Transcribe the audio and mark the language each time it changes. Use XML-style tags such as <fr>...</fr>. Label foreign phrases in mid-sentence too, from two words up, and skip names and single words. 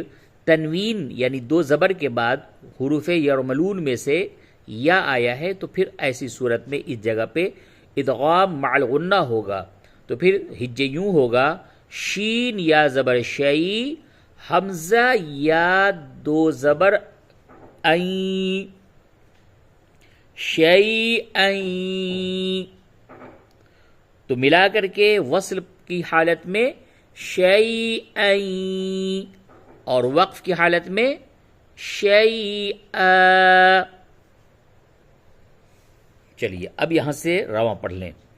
<ur>تنوین یعنی دو زبر کے بعد حروف یرملون میں سے یا آیا ہے، تو پھر ایسی صورت میں اس جگہ پہ ادغام مع الغنہ ہوگا، تو پھر ہجے یوں ہوگا شین یا زبر شی، حمزہ یا دو زبر این، شی این، تو ملا کر کے وصل کی حالت میں شی این، اور وقف کی حالت میں شی آ۔ چلیے اب یہاں سے رواں پڑھ لیں۔</ur>